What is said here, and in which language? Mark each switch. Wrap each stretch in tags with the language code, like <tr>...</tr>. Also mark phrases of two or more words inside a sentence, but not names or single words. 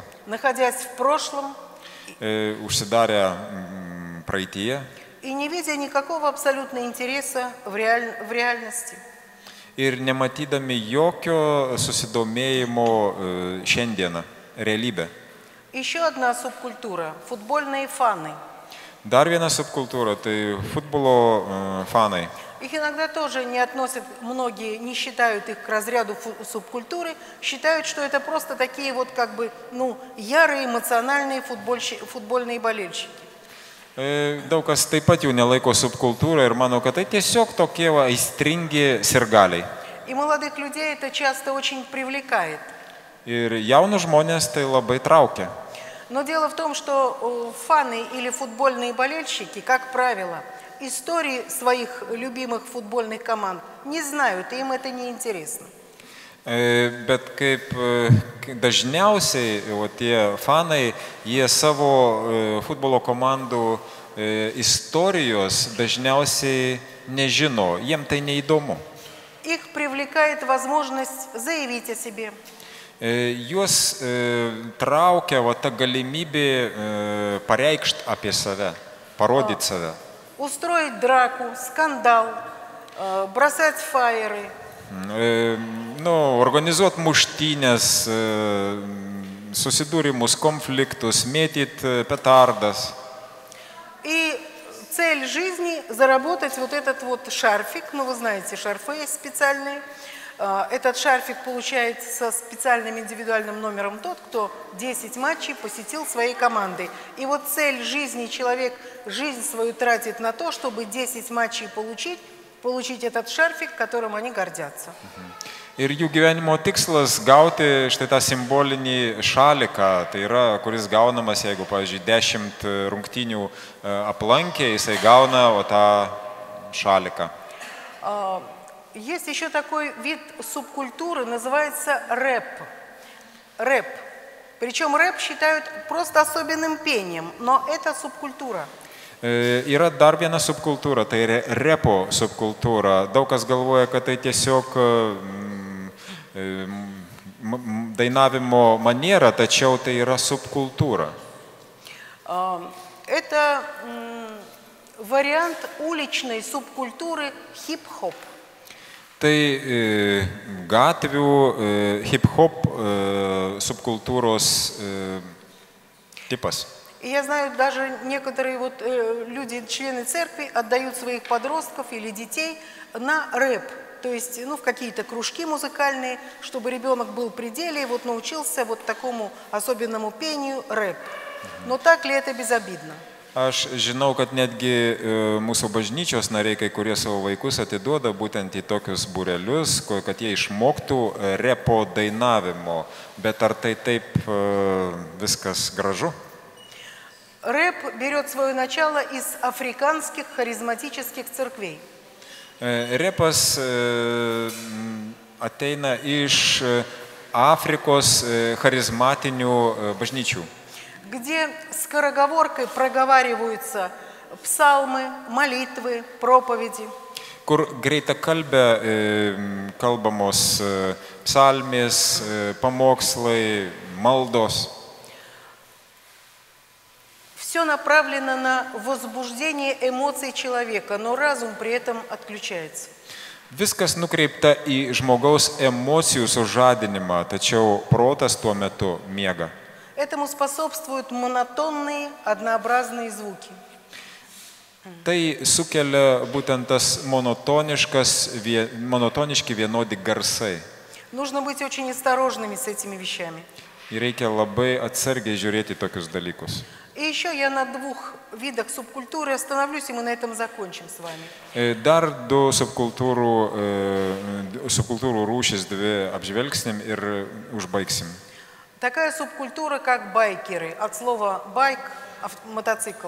<ru>Находясь в прошлом.</ru> <lt>Užsidarę praeityje.</lt> <ru>И не видя никакого абсолютно интереса в реальности.</ru> <lt>Ir nematydami jokio susidomėjimo šiandieną, realybę.</lt> <ru>Еще одна субкультура – футбольные фаны.</ru> <lt>Dar viena subkultūra – tai futbolo fanai.</lt> <ru>Их иногда тоже не относят, многие не считают их к разряду субкультуры, считают, что это просто такие вот как бы, ну, ярые эмоциональные футбольные болельщики.</ru> <lt>Daug kas taip pat jų nelaiko subkultūrą ir mano, kad tai tiesiog tokie aistringi sirgaliai.</lt> <ru>И молодых людей это часто очень привлекает.</ru> <lt>Ir jaunus žmonės tai labai traukia.</lt> <ru>Но дело в том, что фаны или футбольные болельщики, как правило, истории своих любимых футбольных команд не знают, и им это не интересно.</ru> <lt>Bet kaip dažniausiai tie fanai, jie savo futbolo komandų istorijos dažniausiai nežino, jiem tai neįdomu.</lt> <ru>Их привлекает возможность заявить о себе.</ru> <lt>Juos traukia ta galimybė pareikšti apie save, parodyti save.</lt> <ru>Устроить драку, скандал, бросать фаеры.</ru> <lt>Organizuoti muštynės, susidūrimus, konfliktus, mėtyti petardas.</lt> <ru>И цель жизни – заработать вот этот вот шарфик. Ну, вы знаете, шарфы есть специальные. Этот шарфик получает со специальным индивидуальным номером тот, кто 10 матчей посетил своей командой. И вот цель жизни, человек жизнь свою тратит на то, чтобы 10 матчей получить этот шарфик, которым они гордятся.</ru> <lt>Ir jų gyvenimo tikslas gauti štai tą simbolinį šaliką, tai yra, kuris gaunamas, jeigu, pavyzdžiui, 10 rungtynių aplankė, jisai gauna tą šaliką.</lt> <ru>Есть еще такой вид субкультуры, называется рэп. Рэп. Причем рэп считают просто особенным пением, но это субкультура.</ru> <lt>Yra dar viena subkultūra, tai repo subkultūra. Daug kas galvoja, kad tai tiesiog dainavimo maniera, tačiau tai yra subkultūra.</lt> <ru>Это вариант уличной субкультуры хип-хоп.</ru> <lt>Tai gatvių hip-hop subkultūros tipas.</lt> <ru>И я знаю, даже некоторые вот люди, члены церкви, отдают своих подростков или детей на рэп. То есть, ну, в какие-то кружки музыкальные, чтобы ребенок был при деле и вот научился вот такому особенному пению рэп. Но так ли это безобидно?</ru> <lt>Aš žinau, kad netgi mūsų bažnyčios nariai, kai kurie savo vaikus atiduoda būtent į tokius būrelius, kad jie išmoktų repo dainavimo. Bet ar tai taip viskas gražu?</lt> <ru>Рэп берет свое начало из африканских харизматических церквей.</ru> <lt>Repas ateina iš Afrikos charizmatinių bažnyčių.</lt> <ru>где скороговоркой проговариваются псалмы, молитвы, проповеди.</ru> <lt>Kur greitakalbė kalbamos psalmės, pamokslai, maldos.</lt> <ru>Все направлено на возбуждение эмоций человека, но разум при этом отключается.</ru> <lt>Viskas nukreipta į žmogaus emocijų sužadinimą, tačiau protas tuo metu miega.</lt> <ru>Этому способствуют монотонные, однообразные звуки.</ru> <lt>Tai sukelia būtent tas monotoniški vienodi garsai.</lt> <ru>Нужно быть очень осторожными с этими вещами.</ru> <lt>Ir reikia labai atsargiai žiūrėti tokius dalykus.</lt> <ru>И еще я на двух видах субкультуры остановлюсь, и мы на этом закончим с вами.</ru> <lt>Dar du subkultūrų rūšis dvi apžvelgsim ir užbaigsim.</lt> <ru>Такая субкультура, как байкеры, от слова байк – мотоцикл.</ru>